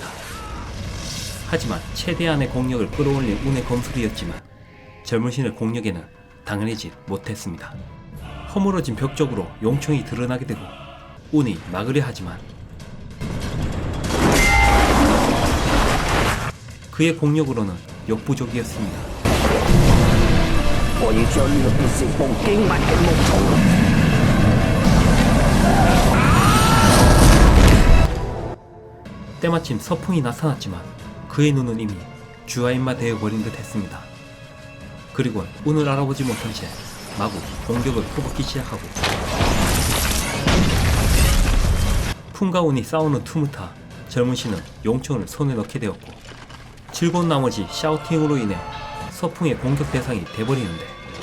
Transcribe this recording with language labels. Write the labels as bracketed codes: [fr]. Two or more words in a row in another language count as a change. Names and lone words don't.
[ko] 하지만 최대한의 공력을 끌어올린 운의 검술이었지만 젊은신의 공력에는 당연히지 못했습니다. 허물어진 벽 쪽으로 용총이 드러나게 되고 운이 막으려 하지만 그의 공력으로는 역부족이었습니다. [yue] 我要將呢個變成部經文嘅木桶。 [ko] 때마침 서풍이 나타났지만 그의 눈은 이미 주화인마 되어버린 듯 했습니다. 그리고 운을 알아보지 못한 채 마구 공격을 퍼붓기 시작하고 풍과 운이 싸우는 틈을 타 젊은 신은 용총을 손에 넣게 되었고 즐거운 나머지 샤우팅으로 인해 서풍의 공격 대상이 돼버리는데